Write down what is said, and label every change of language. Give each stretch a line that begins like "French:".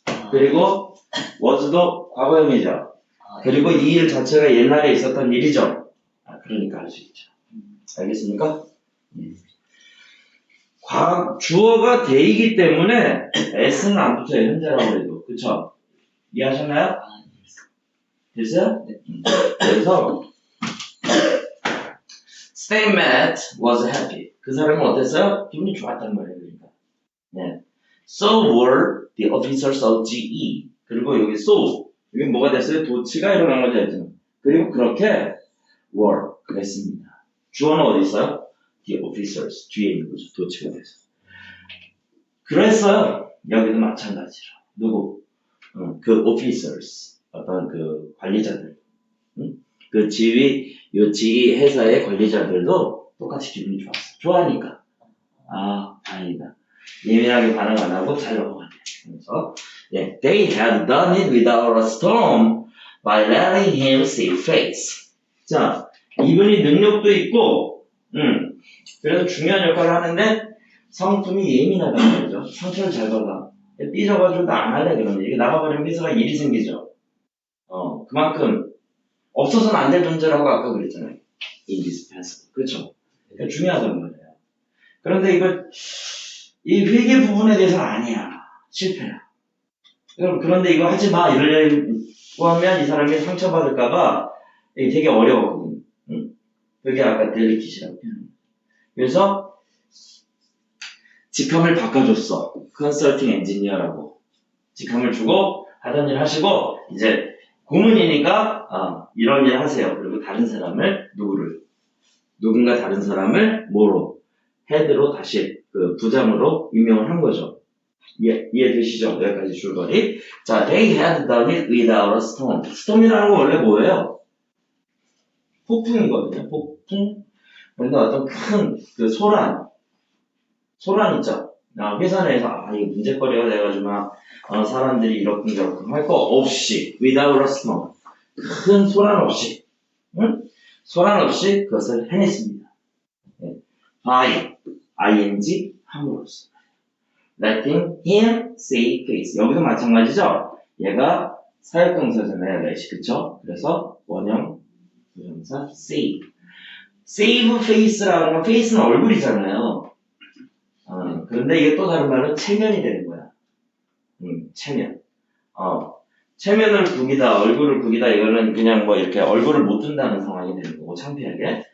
Korean: 그리고 was도 과거형이죠. 그리고 이 일 자체가 옛날에 있었던 일이죠. 그러니까 할 수 있죠. 알겠습니까? 주어가 they이기 때문에 s는 안 붙어요. 현재라고 해도. 그쵸? 이해하셨나요? 됐어요? 네.
English: 그래서 Stay Matt was happy.
Korean: 그 사람은 어땠어요? 기분이 좋았단 말이에요. 그러니까. 네.
English: So were the officers of GE.
Korean: 그리고 여기 so 여기 뭐가 됐어요? 도치가 일어난 거죠. 지금. 그리고 그렇게 were 그랬습니다. 주어는 어디 있어요?
English: The officers
Korean: 뒤에 있는 거죠. 도치가 돼서. 그랬어요. 여기도 마찬가지로. 누구? 그 officers 어떤 그 관리자들. 그 지휘 회사의 관리자들도 똑같이 기분이 좋았어. 좋아하니까. 아, 다행이다. 예민하게 반응 안 하고 잘 넘어갔네. 그래서, 예,
English: they had done it without a storm by letting him see face.
Korean: 자, 이분이 능력도 있고, 그래서 중요한 역할을 하는데, 성품이 예민하다는 거죠. 상처를 잘 받아. 삐져가지고 나 안 할래, 그러면. 이게 나가버리면 회사가 일이 생기죠. 그만큼, 없어서는 안 될 존재라고 아까 그랬잖아요. indispensable. 그렇죠? 그러니까 중요하단 말이에요. 그런데 이 회계 부분에 대해서는 아니야. 실패야. 그런데 이거 하지 마. 이러려고 하면 이 사람이 상처받을까봐 되게 어려웠거든. 응? 그게 아까 델리킷이라고 표현합니다. 그래서 직함을 바꿔줬어. 컨설팅 엔지니어라고. 직함을 주고 하던 일 하시고 이제 고문이니까 이런 일 하세요. 그리고 다른 사람을 누군가 다른 사람을 뭐로 헤드로 다시 그 부장으로 임명을 한 거죠. 이해되시죠? 여기까지 줄거리.
English: 자, they had done it without a storm.
Korean: storm이라는 건 원래 뭐예요? 폭풍이거든요. 폭풍. 그런데 어떤 큰 그 소란 있죠. 회사 내에서 이게 문제거리가 돼가지고 막 사람들이 이러쿵저러쿵 할 거 없이
English: without a storm.
Korean: 큰 소란 없이, 소란 없이 그것을 해냈습니다.
English: by ing 함으로써 letting him see face.
Korean: 여기도 마찬가지죠. 얘가 사역동사잖아요. let이 그쵸? 그래서 원형 부정사 see.
English: save face
Korean: 라는 건 face는 얼굴이잖아요. 그런데 이게 또 다른 말로 체면이 되는 거야. 체면. 체면을 구기다, 얼굴을 구기다, 이거는 그냥 뭐 이렇게 얼굴을 못 든다는 상황이 되는 거고, 창피하게.